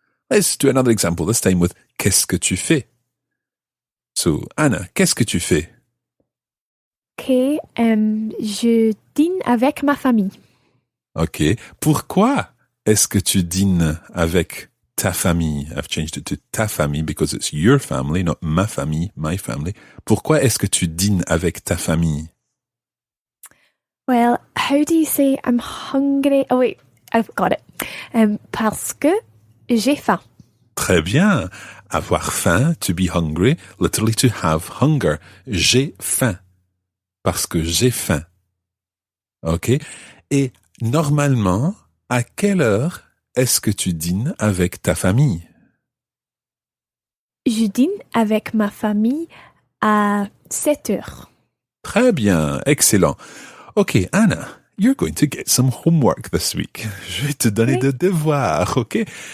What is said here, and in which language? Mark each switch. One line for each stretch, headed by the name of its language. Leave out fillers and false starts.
English: Let's do another example, this time with
French: qu'est-ce que tu fais? So, Anna, qu'est-ce que tu fais? Ok, je dîne avec ma famille. Ok, pourquoi est-ce que tu dînes avec ta famille.
English: I've changed it to
French: ta famille
English: because it's your family, not
French: ma famille,
English: my family.
French: Pourquoi est-ce que tu dînes avec ta famille?
English: Well, how do you say I'm hungry? Oh wait, I've got it.
French: Parce que j'ai faim. Très bien. Avoir faim,
English: to be hungry, literally to have hunger.
French: J'ai faim. Parce que j'ai faim. OK? Et normalement, à quelle heure est-ce que tu dînes avec ta famille? Je dîne avec ma famille à 7 heures. Très bien. Excellent.
English: OK, Anna, you're going to get some homework this week.
French: Je vais te donner des devoirs, OK?